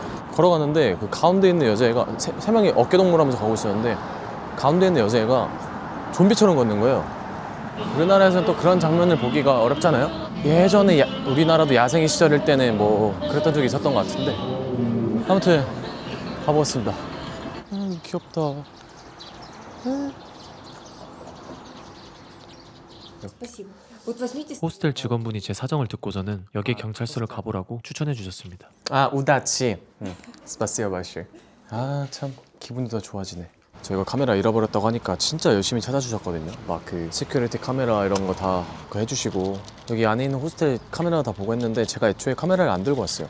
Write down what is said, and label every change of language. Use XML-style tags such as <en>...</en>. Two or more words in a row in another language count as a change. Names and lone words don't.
<ko>걸어가는데 그 가운데 있는 여자애가 세 명이 어깨동무하면서 가고 있었는데 가운데 있는 여자애가 좀비처럼 걷는 거예요. 우리나라에서는 또 그런 장면을 보기가 어렵잖아요. 예전에 우리나라도 야생의 시절일 때는 뭐 그랬던 적이 있었던 것 같은데 아무튼 가보겠습니다. 귀엽다.</ko> <ru>Спасибо. Вот возьмите.</ru> <ko>호스텔 직원분이 제 사정을 듣고서는 여기 경찰서를 가보라고 추천해 주셨습니다.</ko> <ru>아, Удачи. Спасибо вам.</ru> <ko>아, 참 기분이 더 좋아지네. 저희가 카메라 잃어버렸다고 하니까 진짜 열심히 찾아주셨거든요. 막 그</ko> <en>security camera</en> <ko>이런 거 다 해주시고 여기 안에 있는 호스텔 카메라 다 보고 했는데 제가 애초에 카메라를 안 들고 왔어요.</ko>